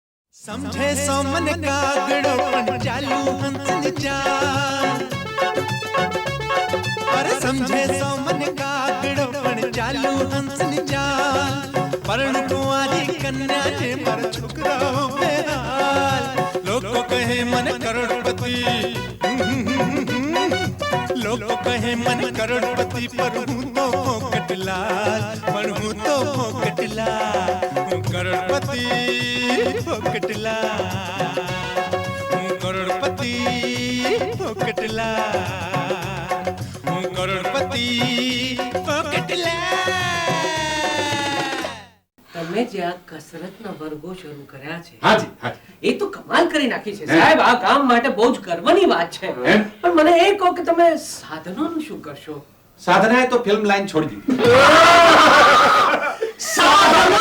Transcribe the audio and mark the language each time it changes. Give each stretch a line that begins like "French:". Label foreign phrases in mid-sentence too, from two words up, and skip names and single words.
Gujarati: સમજે સો મન કાગડો પણ ચાલુ હંસ ચાલ અરે સમજે સો મન કાગડો પણ ચાલુ હંસ ચાલ પણ કુંવારી કન્યા જે મર છોકરાઓ બેહાલ લોગ કહે મન કરોડપતિ લોગ કહે મન કરોડપતિ પર હું તો ફોકટલાલ પર હું તો ફોકટલાલ હું કરોડપતિ ફોકટલાલ હું કરોડપતિ ફોકટલાલ હું કરોડપતિ ફોકટલાલ। તમે જે આ કસરતના વર્ગો શરૂ કર્યા છે હાજી હાજી એ તો કમાલ કરી નાખી છે સાહેબ. આ કામ માટે બહુ જ ગર્વની વાત છે. પણ મને એ કહો કે તમે સાધનોનું શું કરશો? સાધનાએ તો ફિલ્મ લાઈન છોડી દીધી. સાધનો